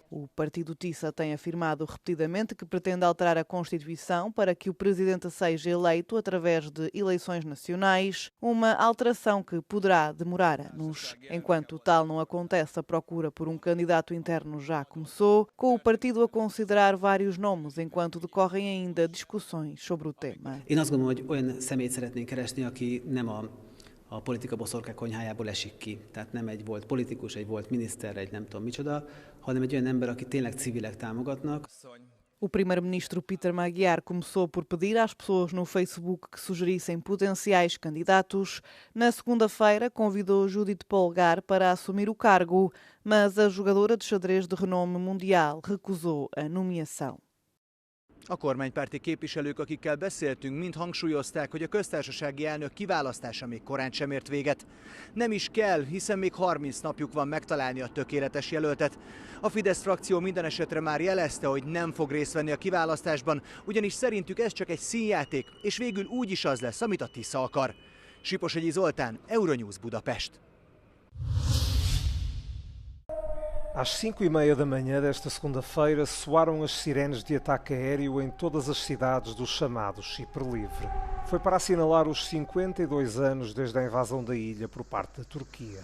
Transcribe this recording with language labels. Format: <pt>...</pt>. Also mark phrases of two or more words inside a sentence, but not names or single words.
<pt>O partido TISA tem afirmado repetidamente que pretende alterar a Constituição para que o presidente seja eleito através de eleições nacionais, uma alteração que poderá demorar anos. Enquanto tal não acontece, a procura por um candidato interno já começou, com o partido a considerar vários nomes enquanto decorrem ainda discussões sobre o tema.</pt> <hu>Én azt gondolom, hogy olyan személyt szeretnénk keresni, aki nem a politika boszorkák konyhájából esik ki. Tehát nem egy volt politikus, egy volt miniszter, egy nem tudom micsoda, hanem egy olyan ember, aki tényleg civilek támogatnak.</hu> <pt>O primeiro-ministro Peter Magyar começou por pedir às pessoas no Facebook que sugerissem potenciais candidatos. Na segunda-feira, convidou Judith Polgar para assumir o cargo, mas a jogadora de xadrez de renome mundial recusou a nomeação.</pt> <hu>A kormánypárti képviselők, akikkel beszéltünk, mind hangsúlyozták, hogy a köztársasági elnök kiválasztása még korán sem ért véget. Nem is kell, hiszen még 30 napjuk van megtalálni a tökéletes jelöltet. A Fidesz frakció minden esetre már jelezte, hogy nem fog részt venni a kiválasztásban, ugyanis szerintük ez csak egy színjáték, és végül úgy is az lesz, amit a TISZA akar. Siposegyi Zoltán, Euronews Budapest.</hu> <pt>Às 5h30 da manhã desta segunda-feira soaram as sirenes de ataque aéreo em todas as cidades do chamado Chipre Livre. Foi para assinalar os 52 anos desde a invasão da ilha por parte da Turquia.</pt>